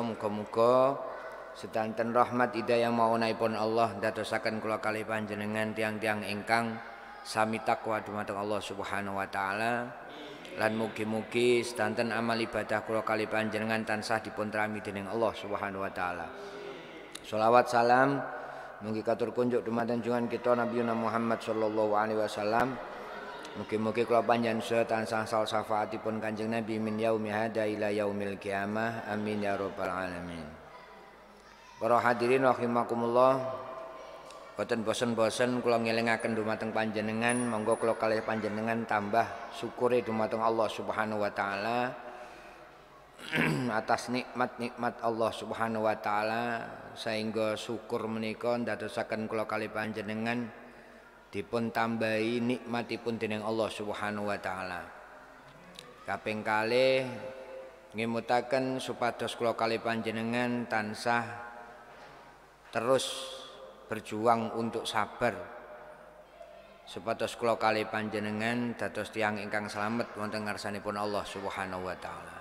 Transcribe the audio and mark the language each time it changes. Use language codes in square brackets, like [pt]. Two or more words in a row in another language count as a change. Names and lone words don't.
[jv] Muga-muga sedanten rahmat, hidayah, maunahipun Allah ndadosaken kula kalih panjenengan tiang-tiang ingkang sami takwa dumateng Allah [ar] سبحانه وتعالى, [jv] lan mugi-mugi sedanten amal ibadah kula kalih panjenengan tansah dipun trami dening Allah [ar] سبحانه وتعالى. [jv] Sholawat salam mugi katur kunjuk dumateng junjungan kita Nabi Muhammad [ar] صلى الله عليه وسلم. [jv] Mugi-mugi kula panjenengan sedaya tansah sal syafaatipun Kanjeng Nabi [ar] من يوم هذا إلى يوم القيامة. آمين يا رب العالمين. [jv] Para hadirin rahimakumullah, boten bosen-bosen kula ngelingaken dumateng panjenengan, monggo kula kalih panjenengan tambah syukure dumateng Allah [ar] سبحانه وتعالى [jv] atas nikmat-nikmat Allah [ar] سبحانه وتعالى, [jv] sehingga syukur menika ndadosaken kula kalih panjenengan dipun tambahi nikmatipun dening Allah [ar] سبحانه وتعالى. [jv] Kaping kalih ngemutaken supados kula kalih panjenengan tansah terus berjuang untuk sabar, supados kula kalih panjenengan dados tiyang ingkang slamet wonten ngarsanipun Allah [ar] سبحانه وتعالى.